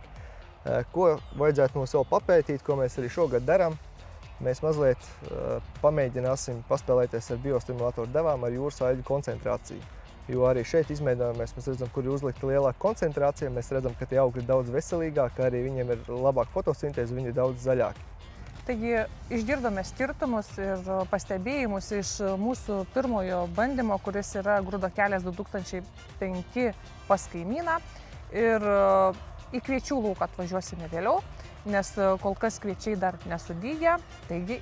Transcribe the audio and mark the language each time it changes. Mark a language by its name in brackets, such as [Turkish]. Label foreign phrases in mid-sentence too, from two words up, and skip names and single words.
[Latvian] Ko vajadzētu mums vēl papētīt, ko mēs arī šogad darām? Mēs mazliet pamēģināsim paspēlēties ar biostimulatoru devām ar jūras aļģu koncentrāciju. Jo arī šeit izmēģinājumos mēs redzam, kur ir uzlikta lielāka koncentrācija, mēs redzam, ka tie augi ir daudz veselīgāki, arī viņiem ir labāka fotosintēze, viņi ir daudz zaļāki. [Lithuanian] Taigi išgirdome skirtumus ir pastebėjimus iš mūsų pirmojo bandymo, kuris yra Grūdo kelias 2005 pas kaimyną. Ir į kviečių lauką atvažiuosime vėliau, nes kol kas kviečiai dar nesudyja.